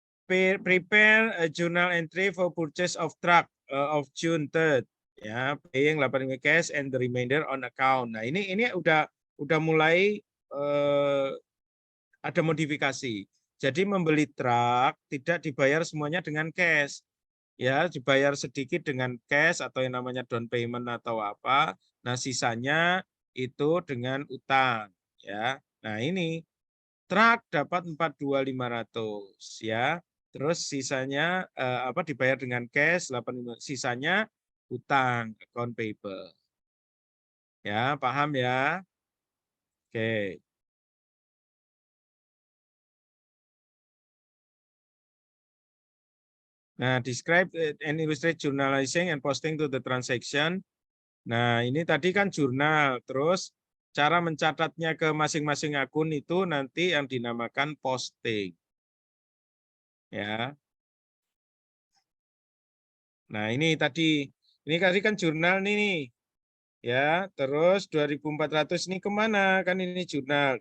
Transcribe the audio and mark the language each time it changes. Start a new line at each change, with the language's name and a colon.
English: Prepare a journal entry for purchase of truck of June 3rd.
Indonesian: Ya,
English: paying 8 cash and the remainder on account.
Indonesian: Nah, ini udah mulai ada modifikasi. Jadi membeli truk tidak dibayar semuanya dengan cash. Ya, dibayar sedikit dengan cash atau yang namanya down payment atau apa. Nah, sisanya itu dengan utang, ya. Nah, ini truk dapat 42.500 ya. Terus sisanya apa dibayar dengan cash 85, sisanya utang account payable. Ya, paham ya? Oke. Nah,
English: describe and illustrate journalizing and posting to the transaction.
Indonesian: Nah, ini tadi kan jurnal, terus cara mencatatnya ke masing-masing akun itu nanti yang dinamakan posting. Ya. Nah, ini tadi kan jurnal nih. Ya, terus 2.400 ini kemana? Kan ini jurnal.